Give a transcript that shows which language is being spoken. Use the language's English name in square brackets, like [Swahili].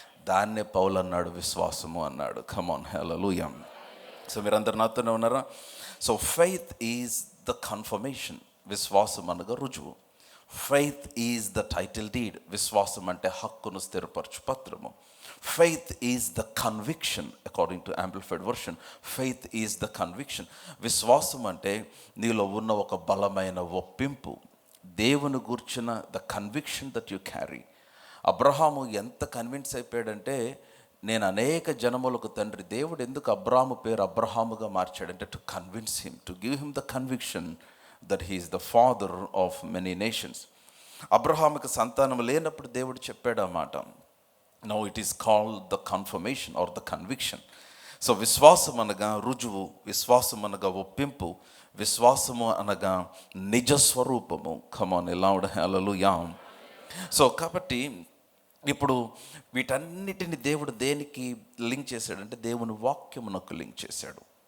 [Telugu] దాన్నే పౌలు అన్నాడు విశ్వాసము అన్నాడు. కమాన్, హల్లెలూయా. [English] so [Telugu] మీరందరు నాతోనే ఉన్నారా? [English] so faith is the confirmation, [Telugu] విశ్వాసం అనగా రుజువు. [English] faith is the title deed, [Telugu] విశ్వాసం అంటే హక్కును స్థిరపరచు పత్రము. [English] Faith is the conviction, according to Amplified Version. Faith is the conviction. [Telugu] విశ్వాసం అంటే నీలో ఉన్న ఒక బలమైన ఒప్పింపు, దేవుని గూర్చిన [English] The conviction that you carry. [Telugu] Abraham ఎంత కన్విన్స్ అయిపోయాడంటే, నేను అనేక జనములకు తండ్రి. దేవుడు ఎందుకు అబ్రాహాము పేరు అబ్రహాముగా మార్చాడంటే, [English] To convince him, to give him the conviction that he is the father of many nations. [Telugu] అబ్రహాముకి సంతానం లేనప్పుడు దేవుడు చెప్పాడు ఆ మాట. [English] Now it is called the confirmation or the conviction. [Telugu] So విశ్వాసం అనగా రుజువు, విశ్వాసం అనగా ఒప్పింపు, విశ్వాసము అనగా నిజస్వరూపము. కమాన్, లౌడ్ హల్లెలూయా. సో కాబట్టి ఇప్పుడు వీటన్నిటిని దేవుడు దేనికి లింక్ చేశాడంటే, దేవుని వాక్యమునకు లింక్ చేశాడు.